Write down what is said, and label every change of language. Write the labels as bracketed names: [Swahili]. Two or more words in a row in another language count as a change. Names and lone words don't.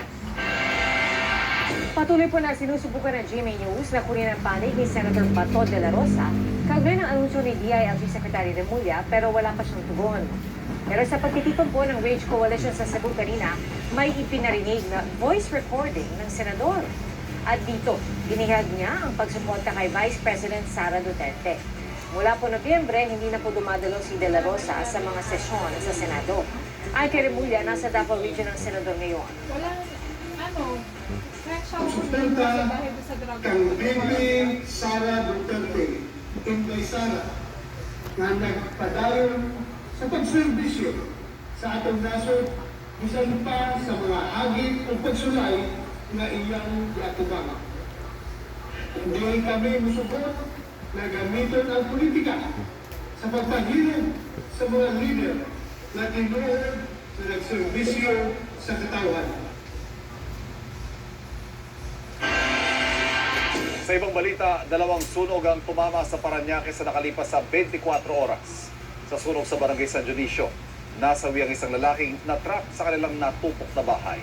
[Filipino] Patuloy po na sinusubukan ng GMA News na kunin ang panig ni Senator Bato de la Rosa kaugnay ng anunsyo ni DILG Secretary Remulla pero wala pa siyang tugon. Pero sa pagtitipon po ng Wage Coalition sa Cebu kanina, may ipinarinig na voice recording ng senador. At dito, binihag niya ang pagsuporta kay Vice President Sara Duterte. Mula po Nobyembre, hindi na po dumadalo si De La Rosa sa mga sesyon sa Senado. Ay kay Remulla, nasa Davao Region ang senador ngayon. [Cebuano] Sustenta kang Bibi Sara Duterte, Inday Sara, nga nagpadayon sa pagserbisyo sa atong nasod, bisan pa sa mga hagit o pagsulay na iyang giatubangan. [Filipino] Hindi kami [Cebuano] musupot na gamiton ang politika sa pagpahirap sa mga leader na tinuod na nagserbisyo sa katawhan. [Filipino] Sa ibang balita, 2 sunog ang tumama sa Parañaque sa nakalipas sa 24 oras. Sa sunog sa Barangay San Dionisio, nasawi ang isang lalaking na-trap sa kanilang natupok na bahay.